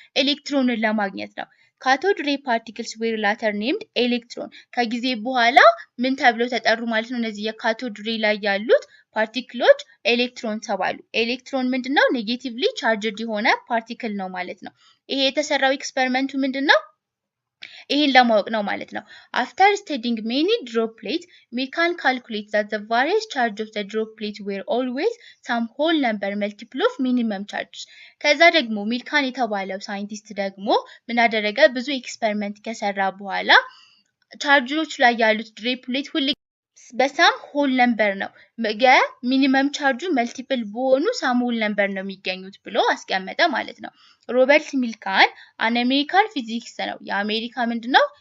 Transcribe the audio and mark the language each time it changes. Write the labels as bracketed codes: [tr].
[am] ኤሌክትሮንን ለማግኘት ነው። [en] ካቶድ ሬይ ፓርቲክልስ ዌር ላተር ኔምድ ኤሌክትሮን። [am] ከጊዜ በኋላ ምን ተብለው ተጠሩ ማለት ነው? እነዚህ የካቶድ ሬይ ላይ ያሉት ፓርቲክሎች ኤሌክትሮን ተባሉ። ኤሌክትሮን ምንድነው? ኔጌቲቭሊ ቻርጅድ የሆነ ፓርቲክል ነው ማለት ነው። ይሄ የተሰራው ኤክስፐሪመንቱ ምንድነው? ይሄን ለማወቅ ነው ማለት ነው። [en] After studying many droplets, we can calculate that the various charge of the droplet were always some whole number multiple of minimum charge። [am] ከዛ ደግሞ ሚልካን የተባለው ሳይንቲስት ደግሞ ምን አደረገ? ብዙ ኤክስፐሪመንት ከሰራ በኋላ ቻርጆች ላይ ያሉት ድሮፕሌት ሁሉ በሳም ሆል ነምበር ነው የሚኒመም ቻርጁ መልቲፕል በሆኑ ሳም ሆል ነምበር ነው የሚገኙት ብሎ አስቀመጠ ማለት ነው። ሮበርት ሚልካን አን አሜሪካን ፊዚክስ ነው። የአሜሪካ ምንድነው?